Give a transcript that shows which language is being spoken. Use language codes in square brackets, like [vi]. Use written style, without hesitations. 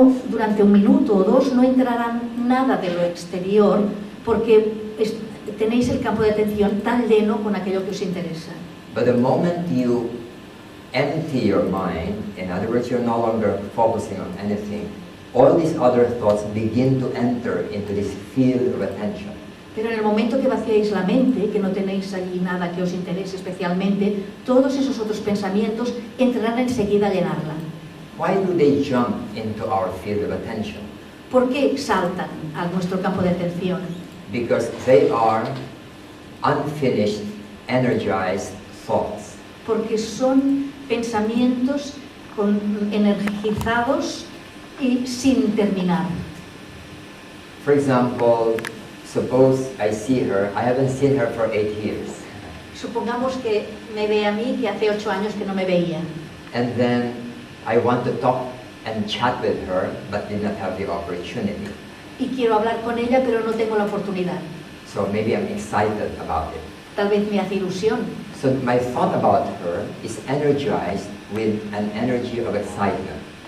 [es] durante un minuto o dos no entrará nada de lo exterior porque tenéis el campo de atención tan lleno con aquello que os interesa. [en] But the moment you empty your mind, in other words, you're no longer focusing on anything, all these other thoughts begin to enter into this field of attention. [es] Pero en el momento que vaciáis la mente, que no tenéis allí nada que os interese especialmente, todos esos otros pensamientos entrarán enseguida a llenarla. [en] Why do they jump into our field of attention? [es] ¿Por qué saltan a nuestro campo de atención? [en] Because they are unfinished, energized thoughts. [es] Porque son pensamientos energizados y sin terminar. [en] For example, suppose I see her, I haven't seen her for 8 years. [es] Supongamos que me ve a mí, que hace 8 años que no me veía. [en] And then I want to talk and chat with her, but did not have the opportunity. [es] Y quiero hablar con ella, pero no tengo la oportunidad. [en] So maybe I'm excited about it. [es] Tal vez me hace ilusión. [en] So my thought about her is energized with an energy of excitement.